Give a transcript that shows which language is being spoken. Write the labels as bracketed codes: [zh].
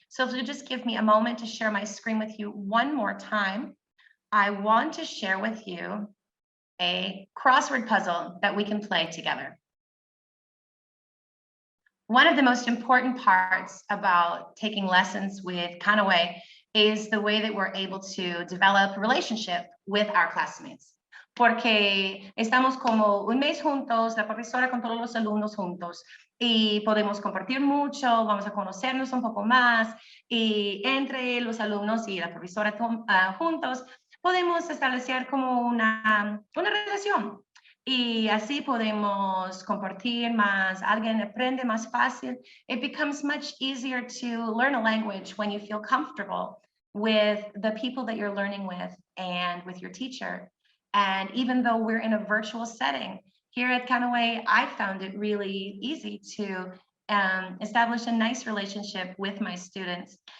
[en] So if you just give me a moment to share my screen with you one more time, I want to share with you a crossword puzzle that we can play together. one of the most important parts about taking lessons with Kanaway is the way that we're able to develop a relationship with our classmates. [es] Porque estamos como un mes juntos, la profesora con todos los alumnos juntos, y podemos compartir mucho, vamos a conocernos un poco más, y entre los alumnos y la profesora juntos, podemos establecer como una relación. Y así podemos compartir más, alguien aprende más fácil. [en] It becomes much easier to learn a language when you feel comfortable with the people that you're learning with and with your teacher. And even though we're in a virtual setting, here at Kanaway, I found it really easy to establish a nice relationship with my students.